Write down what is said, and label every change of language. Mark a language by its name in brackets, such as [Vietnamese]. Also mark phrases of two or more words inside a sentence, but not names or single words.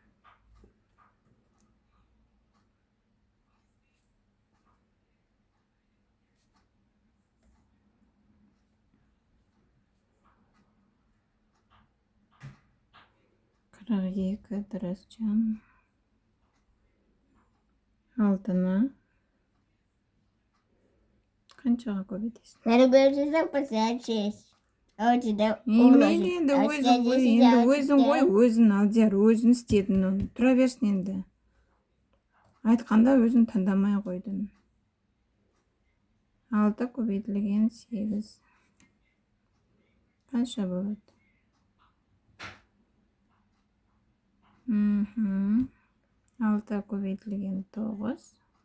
[Kazakh] 42 дұрыс жан. 6'ны қаншаға көбейтесің? [Russian] Надо было поставить 6. А у тебя [Kazakh] Емейлі енді өзің ғой, өзің Алдияр, өзің істедің оны. Тұра берсін енді. Айтқанда өзің таңдамай қойдың. 6 көбейтілген 8. Қанша болады? 6 көбейтілген 9.